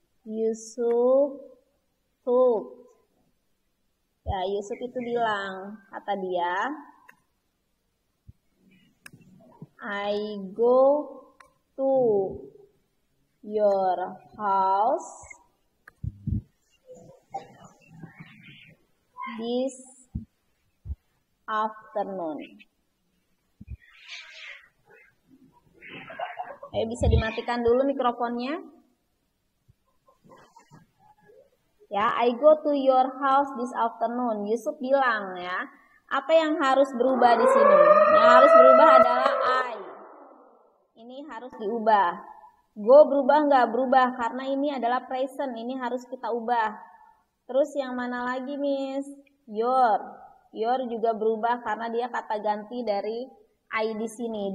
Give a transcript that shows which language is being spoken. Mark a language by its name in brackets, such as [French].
[English] Yusuf told. [Indonesian] Ya, Yusuf itu bilang, kata dia, [English] I go to your house this afternoon. [Indonesian] Ayo bisa dimatikan dulu mikrofonnya. [English] Ya, I go to your house this afternoon. [Indonesian] Yusuf bilang ya, apa yang harus berubah di sini? Yang harus berubah adalah I. Ini harus diubah. Go berubah nggak? Berubah karena ini adalah present. Ini harus kita ubah. Terus yang mana lagi, Miss? Your. Your juga berubah karena dia kata ganti dari I di sini.